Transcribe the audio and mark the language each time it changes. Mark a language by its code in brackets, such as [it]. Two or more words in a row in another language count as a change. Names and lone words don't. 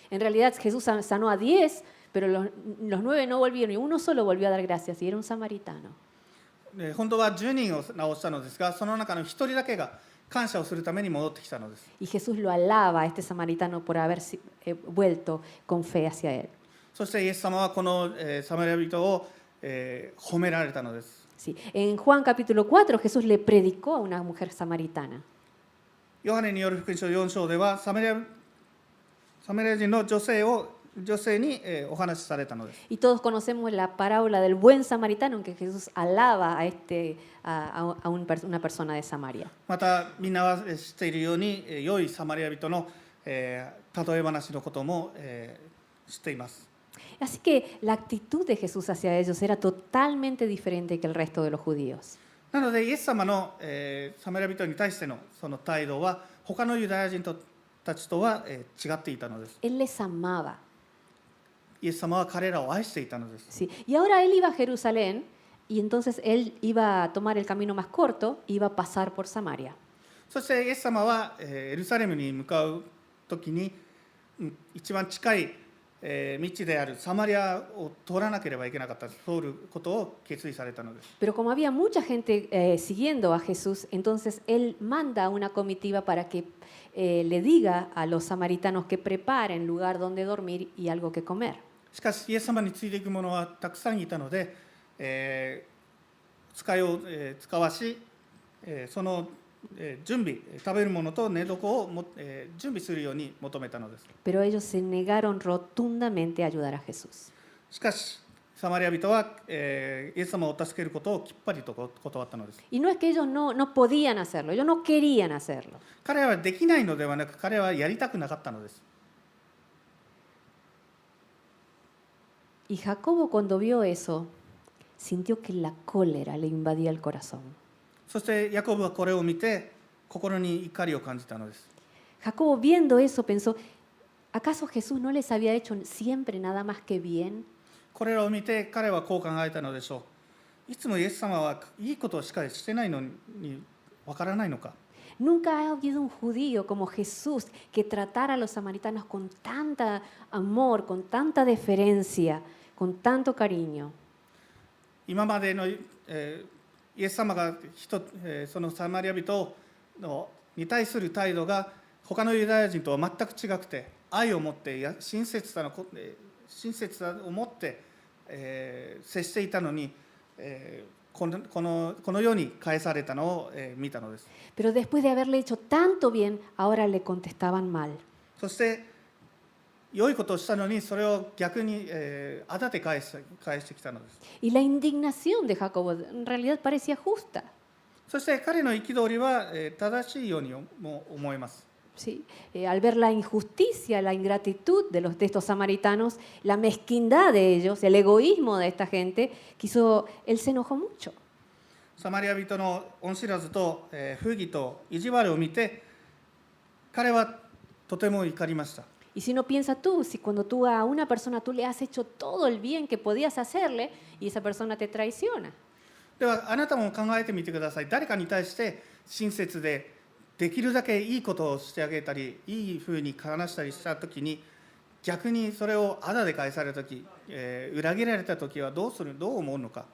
[es] En realidad, Jesús sanó a 10, pero los 9 no volvieron y uno solo volvió a dar gracias y era un samaritano. [ja] 本当は10人を治したのですが、その中の1人だけが感謝をするために戻ってきたのです。 [es] Y Jesús lo alaba a este samaritano por haber vuelto con fe hacia él. [ja] そしてイエス様はこの、サマリア人を、褒められたのです。 [es] Sí. En Juan capítulo 4, Jesús le predicó a una mujer samaritana. [ja] ヨハネによる福音書4章ではサマリア人の女性に、お話しされたのです。 [es] Y todos conocemos la parábola del buen samaritano en que Jesús alaba a una persona de Samaria. [ja] またみんなは知っているように、良いサマリア人の、例え話のことも、知っています。 [es] Así que la actitud de Jesús hacia ellos era totalmente diferente que el resto de los judíos. [ja] なのでイエス様の、サマリア人に対してのその態度は他のユダヤ人たちとは、違っていたのです。 [es] Él les amaba. [ja] イエス様は彼らを愛していたのです。 [es] Sí. Y ahora él iba a Jerusalén y entonces él iba a tomar el camino más corto, iba a pasar por Samaria. [ja] そしてイエス様は、エルサレムに向かう時に、一番近い、道であるサマリアを通らなければいけなかった、通ることを決意されたのです。 [es] Pero como había mucha gente siguiendo a Jesús, entonces él manda a una comitiva para que le diga a los samaritanos que preparen lugar donde dormir y algo que comer. [ja] しかしイエス様についていく者はたくさんいたので、使いを、使わし、その準備、食べるものと寝床を準備するように求めたのです。 [es] Pero ellos se negaron rotundamente a ayudar a Jesús. [ja] しかしサマリア人は、イエス様を助けることをきっぱりと断ったのです。 [es] Y no es que ellos no podían hacerlo, ellos no querían hacerlo. [ja] 彼はできないのではなく、彼はやりたくなかったのです。 [es] Y Jacobo cuando vio eso, sintió que la cólera le invadía el corazón. [ja] そしてヤコブはこれを見て心に怒りを感じたのです。 [es] Jacobo viendo eso pensó, ¿acaso Jesús no les había hecho siempre nada más que bien? [ja] これらを見て彼はこう考えたのでしょう。いつもイエス様はいいことをしかしてないのにわからないのか。 [es] Nunca ha habido un judío como Jesús que tratara a los samaritanos con tanta amor, con tanta deferencia, con tanto cariño. [ja] 今までの、イエス様がそのサマリア人に対する態度が他のユダヤ人とは全く違くて、愛を持って親切さを持って、接していたのに、このように返されたのを、見たのです。 [es] Pero después de haberle hecho tanto bien, ahora le contestaban mal. [ja] そして良いことをしたのにそれを逆に、あだで返してきたのです。 [es] Y la indignación de Jacobo en realidad parecía justa. [ja] そして彼の憤りは、正しいようにも思います。 [es] ¿Sí? Al ver la injusticia, la ingratitud de estos samaritanos, la mezquindad de ellos, el egoísmo de esta gente, él se enojó mucho. [ja] サマリア人の恩知らずと、不義と意地悪を見て、彼はとても怒りました。 [es] Y si no piensa tú, si cuando tú a una persona tú le has hecho todo el bien que podías hacerle y esa persona te traiciona. [ja] ではあなたも考えてみてください。誰かに対して親切でできるだけいいことをしてあげたり、いいふうに話したりしたときに、逆にそれをあだで返されたとき、裏切られたときはどう思うのか。